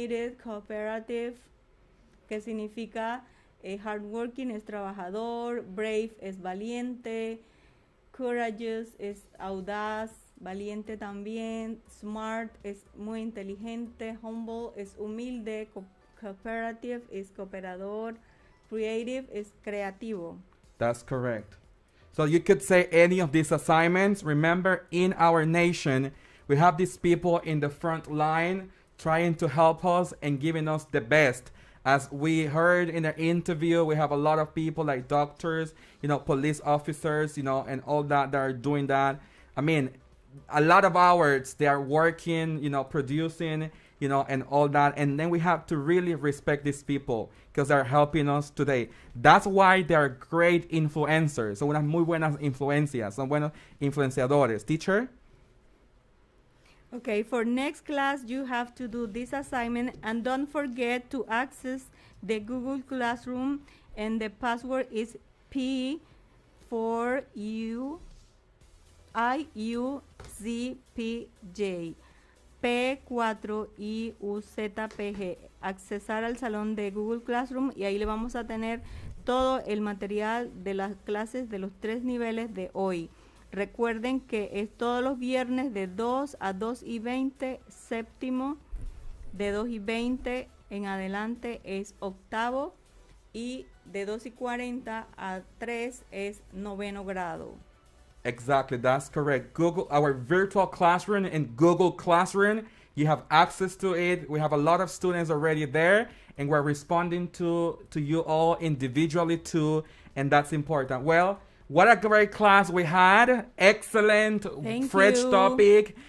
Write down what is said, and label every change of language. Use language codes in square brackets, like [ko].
[es] cooperative, que significa hardworking es trabajador, brave es valiente, courageous es audaz, valiente también, smart es muy inteligente, humble es humilde, cooperative es cooperador, creative es creativo. [en] That's correct. So you could say any of these assignments. Remember, in our nation, we have these people in the front line trying to help us and giving us the best. As we heard in the interview, we have a lot of people like doctors, police officers, and all that are doing that. I mean, a lot of hours they are working, producing, and all that. And then we have to really respect these people because they're helping us today. That's why they're great influencers. [es] Son unas muy buenas influencias, son buenos influenciadores. [en] Teacher? Okay, for next class, you have to do this assignment, and don't forget to access the Google Classroom, and the password is P4IUZPJ. P4IUZPG. [es] Accesar al salón de Google Classroom y ahí le vamos a tener todo el material de las clases de los 3 niveles de hoy. Recuerden que es todos los viernes de 2 a 2:20, séptimo, de 2:20 en adelante es octavo y de 2:40 a 3 es noveno grado. [en] Exactly, that's correct. Google, our virtual classroom in Google Classroom, you have access to it. We have a lot of students already there, and we're responding to you all individually too, and that's important. Well, what a great class we had. Excellent, fresh topic.